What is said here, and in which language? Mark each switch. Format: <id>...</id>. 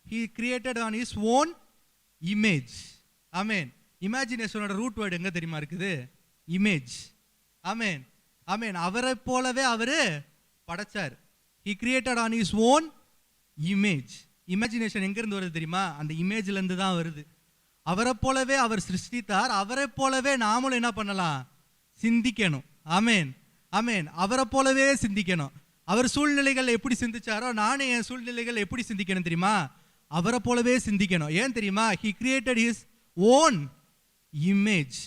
<en>He created on his own image.</en> <ta>Amen. இமேஜினேஷனோட root word எங்க தெரியுமா இருக்குது? இமேஜ். ஆமென், ஆமென். அவரை போலவே அவரு படைச்சார்.</ta> <en>He created on his own image.</en> <ta>Imagination எங்க இருந்து வருது தெரியுமா? அந்த இமேஜ்ல இருந்து தான் வருது. அவரை போலவே அவர் சிருஷ்டித்தார். அவரை போலவே நாமளும் என்ன பண்ணலாம்? சிந்திக்கணும். ஆமென், ஆமென். அவரை போலவே சிந்திக்கணும். அவர் சூழ்நிலைகள் எப்படி சிந்திச்சாரோ நானே என் சூழ்நிலைகள் எப்படி சிந்திக்கணும் தெரியுமா? அவரை போலவே சிந்திக்கணும். ஏன் தெரியுமா?</ta> <en>He created his own image.</en>